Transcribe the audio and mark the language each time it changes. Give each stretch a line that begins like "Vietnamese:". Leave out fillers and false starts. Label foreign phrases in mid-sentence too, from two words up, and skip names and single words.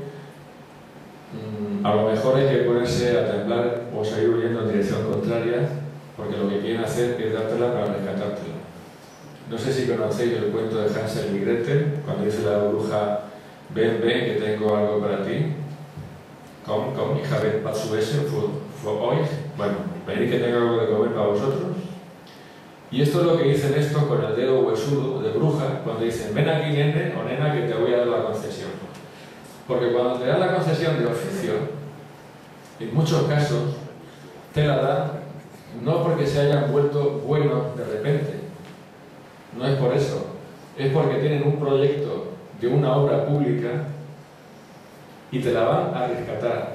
Spanish: a lo mejor hay que ponerse a temblar o seguir huyendo en dirección contraria, porque lo que quieren hacer es dártela para rescatártela. No sé si conocéis el cuento de Hansel y Gretel, cuando dice la bruja, ven, que tengo algo para ti.
German: Komm, ich habe was zu essen für euch.
Spanish: Bueno, venid que tengo algo de comer para vosotros. Y esto es lo que dicen estos con el dedo huesudo de bruja, cuando dicen, ven aquí, nene o nena, que te voy a dar la concesión. Porque cuando te dan la concesión de oficio, en muchos casos, te la dan no porque se hayan vuelto buenos de repente, no es por eso, es porque tienen un proyecto de una obra pública y te la van a rescatar.